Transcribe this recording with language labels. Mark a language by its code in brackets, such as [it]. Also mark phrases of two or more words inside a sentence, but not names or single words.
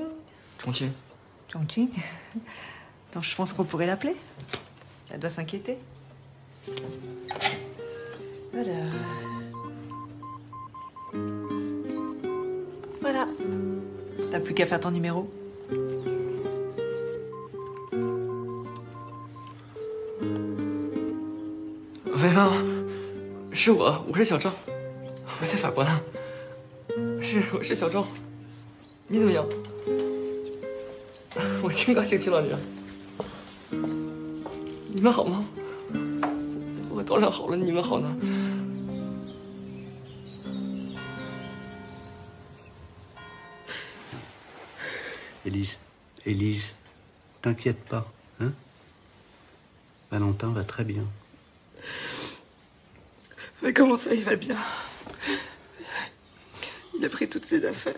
[fr] Chongqing? Chongqing? Donc je pense qu'on pourrait l'appeler. Elle doit s'inquiéter. Alors... Voilà. T'as plus qu'à faire ton numéro. [zh] 喂吗？是我是小郑，我在法国呢。我是小郑，你怎么样？我真高兴听到你了。你们好吗？我当然好了，你们好呢？ [fr] Élise, t'inquiète pas, hein? Valentin va très bien. Mais comment ça, il va bien? Il a pris toutes ses affaires.